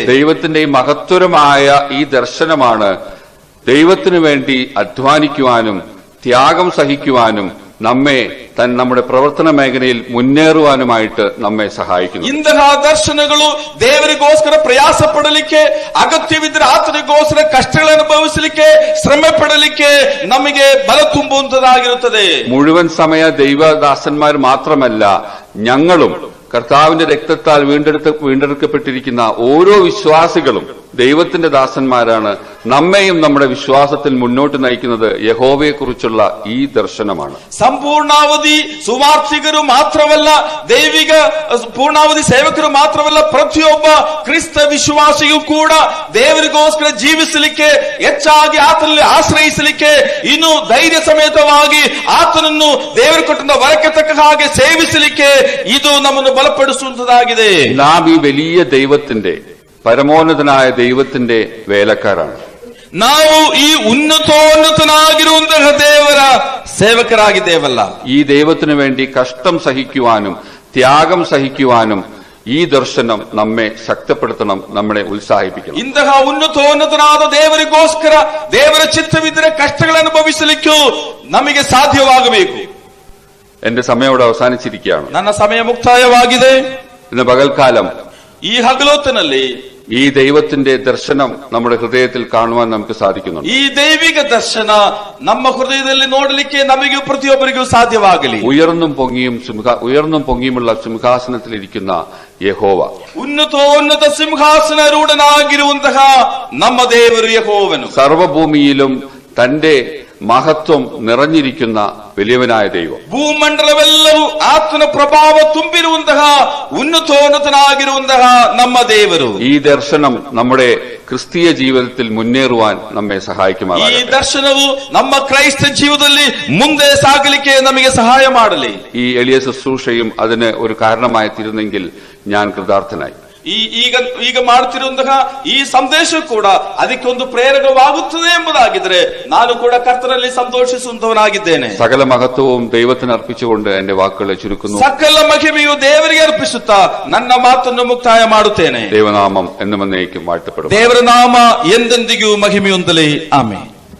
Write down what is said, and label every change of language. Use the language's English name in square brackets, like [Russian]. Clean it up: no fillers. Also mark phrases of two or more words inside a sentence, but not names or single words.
[Malayalam] ദൈവത്തിന്റെ മഹത്വരമായ ഈ ദർശനമാണ് ദൈവത്തിനു വേണ്ടി അധ്വാനിക്കുവാനും ത്യാഗം സഹിക്കുവാനും നമ്മെ നമ്മുടെ പ്രവർത്തന മേഖലയിൽ മുന്നേറുവാനുമായിട്ട് നമ്മെ സഹായിക്കുന്നു. [Kannada] ಇಂತಹ ದರ್ಶನಗಳು ದೇವರಿಗೋಸ್ಕರ ಪ್ರಯಾಸ ಪಡಲಿಕ್ಕೆ, ಅಗತ್ಯವಿದ್ದರೆ ಆತನಿಗೋಸ್ಕರ ಕಷ್ಟಗಳನ್ನು ಅನುಭವಿಸಲಿಕ್ಕೆ, ಶ್ರಮ ಪಡಲಿಕ್ಕೆ ನಮಗೆ ಬಲ ತುಂಬುವಂತದಾಗಿರುತ್ತದೆ. [Malayalam] മുഴുവൻ സമയ ദൈവദാസന്മാർ മാത്രമല്ല, ഞങ്ങളും കർത്താവിന്റെ രക്തത്താൽ വീണ്ടെടുക്കപ്പെട്ടിരിക്കുന്ന ഓരോ വിശ്വാസികളും ദൈവത്തിന്റെ ദാസന്മാരാണ്. നമ്മെയും നമ്മുടെ വിശ്വാസത്തിൽ മുന്നോട്ട് നയിക്കുന്നത് യഹോവയെക്കുറിച്ചുള്ള ഈ ദർശനമാണ്. [Kannada] ಸಂಪೂರ್ಣಾವಧಿ ಸುವಾರ್ಥಿಗರು ಮಾತ್ರವಲ್ಲ, ದೈವಿಕ ಪೂರ್ಣಾವಧಿ ಸೇವಕರು ಮಾತ್ರವಲ್ಲ, ಪ್ರತಿಯೊಬ್ಬ ಕ್ರಿಸ್ತ ವಿಶ್ವಾಸಿಯೂ ಕೂಡ ದೇವರಿಗೋಸ್ಕರ ಜೀವಿಸಲಿಕ್ಕೆ, ಹೆಚ್ಚಾಗಿ ಆತನಲ್ಲಿ ಆಶ್ರಯಿಸಲಿಕ್ಕೆ, ಇನ್ನು ಧೈರ್ಯ ಸಮೇತವಾಗಿ ಆತನನ್ನು ದೇವರು ಕೊಟ್ಟ ವರಕ್ಕೆ ತಕ್ಕ ಹಾಗೆ ಸೇವಿಸಲಿಕ್ಕೆ ಇದು ನಮ್ಮನ್ನು ಬಲಪಡಿಸುವಂತದಾಗಿದೆ. [Malayalam] നാം ഈ വലിയ ദൈവത്തിന്റെ, പരമോന്നതനായ ദൈവത്തിന്റെ വേലക്കാരാണ്. [Kannada] ನಾವು ಈ ಉನ್ನತೋನ್ನತನಾಗಿರುವಂತಹ ದೇವರ ಸೇವಕರಾಗಿದ್ದೇವಲ್ಲ. [Malayalam] ഈ ദൈവത്തിനു വേണ്ടി കഷ്ടം സഹിക്കുവാനും ത്യാഗം സഹിക്കുവാനും ഈ ദർശനം നമ്മെ ശക്തിപ്പെടുത്തണം, നമ്മളെ ഉത്സാഹിപ്പിക്കണം. [Kannada] ಇಂತಹ ಉನ್ನತೋನ್ನತನಾದ ದೇವರಿಗೋಸ್ಕರ ದೇವರ ಚಿತ್ತವಿದ್ದರೆ ಕಷ್ಟಗಳನ್ನು ಅನುಭವಿಸಲಿಕ್ಕೂ ನಮಗೆ ಸಾಧ್ಯವಾಗಬೇಕು. [Malayalam] എന്റെ സമയം ഇവിടെ അവസാനിച്ചിരിക്കുകയാണ്. [Kannada] ನನ್ನ ಸಮಯ ಮುಕ್ತಾಯವಾಗಿದೆ. [Malayalam] ഇന്ന് പകൽക്കാലം [Kannada] ಈ ಹಗಲೊತ್ತಿನಲ್ಲಿ [Malayalam] ഈ ദൈവത്തിന്റെ ദർശനം നമ്മുടെ ഹൃദയത്തിൽ കാണുവാൻ നമുക്ക് സാധിക്കുന്നുണ്ട്. [Kannada] ಈ ದೈವಿಕ ದರ್ಶನ ನಮ್ಮ ಹೃದಯದಲ್ಲಿ ನೋಡಲಿಕ್ಕೆ ನಮಗೆ ಪ್ರತಿಯೊಬ್ಬರಿಗೂ ಸಾಧ್ಯವಾಗಲಿ. [Malayalam] ഉയർന്നും പൊങ്ങിയുമുള്ള സിംഹാസനത്തിലിരിക്കുന്ന യഹോവ, [Kannada] ಉನ್ನತೋನ್ನತ സിംഹാസനരൂഢനാಗಿರುವಂತಹ ನಮ್ಮ ದೇವರು ಯೆಹೋವನು, [Malayalam] സർവഭൂമിയിലും തന്റെ മഹത്വം നിറഞ്ഞിരിക്കുന്ന വലിയവനായ ദൈവം, [Kannada] ಭೂಮಂಡಲವೆಲ್ಲವೂ ಆತನ ಪ್ರಭಾವ ತುಂಬಿರುವಂತಹ ಉನ್ನತೋನ್ನತನಾಗಿರುವಂತಹ ನಮ್ಮ ದೇವರು. [Malayalam] ഈ ദർശനം നമ്മുടെ ക്രിസ്തീയ ജീവിതത്തിൽ മുന്നേറുവാൻ നമ്മെ സഹായിക്കുമാറാകട്ടെ. [Kannada] ಈ ದರ್ಶನವು ನಮ್ಮ ಕ್ರೈಸ್ತ ಜೀವನದಲ್ಲಿ ಮುಂದೆ ಸಾಗಲಿಕ್ಕೆ ನಮಗೆ ಸಹಾಯ ಮಾಡಲಿ. [Malayalam] ഈ എളിയ ശുശ്രൂഷയും അതിന് ഒരു കാരണമായി തീരുന്നെങ്കിൽ ഞാൻ കൃതാർത്ഥനായി. [Kannada] ಈಗ ಮಾಡುತ್ತಿರುವಂತಹ ಈ ಸಂದೇಶ ಕೂಡ ಅದಕ್ಕೊಂದು ಪ್ರೇರಕವಾಗುತ್ತದೆ ಎಂಬುದಾಗಿದ್ರೆ ನಾನು ಕೂಡ ಕರ್ತನಲ್ಲಿ ಸಂತೋಷಿಸುವಂತವನಾಗಿದ್ದೇನೆ. [Malayalam] സകല മഹത്വവും ദൈവത്തിന് അർപ്പിച്ചുകൊണ്ട് എന്റെ വാക്കുകളെ ചുരുക്കുന്നു. [Kannada] ಸಕಲ ಮಹಿಮೆಯು ದೇವರಿಗೆ ಅರ್ಪಿಸುತ್ತಾ ನನ್ನ ಮಾತನ್ನು ಮುಕ್ತಾಯ ಮಾಡುತ್ತೇನೆ. [Malayalam] ദൈവനാമം എന്നും എന്നേക്കും വാഴ്ത്തപ്പെടും. [Kannada] ದೇವರ ನಾಮ ಎಂದೆಂದಿಗೂ ಮಹಿಮೆಯೊಂದಲೇ. ಆಮೆನ್.